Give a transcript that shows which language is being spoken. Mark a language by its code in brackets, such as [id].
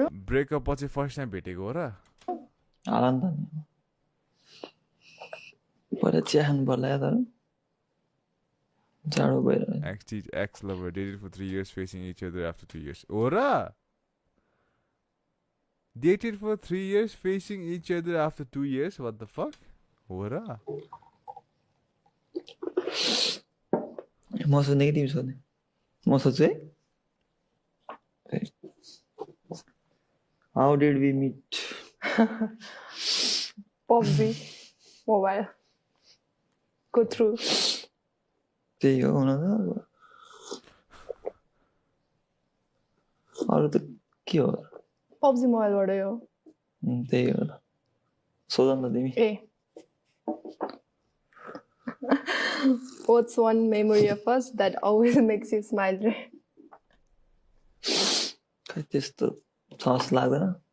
[ne] Breakup पछि first time भेटेको हो र? होला नि त नि पहिला चिया खानु पर्ला या तर जाडो भएर [en] Ex lover dated for 3 years facing each other after 2 years हो र? Dated for 3 years, facing each other after 2 years. What the fuck? [ne] हो र? म सोध्ने कि तिमी सोध्ने? म सोध्छु है। [en] How did we meet? PUBG mobile go through. [ne] त्यही हो हुन त। अरू त के हो? PUBG मोबाइलबाटै हो। त्यही हो। सोध न तिमी। [en] What's one memory of us that always makes you smile? [ne] खै त्यस्तो छ जस्तो लाग्दैन।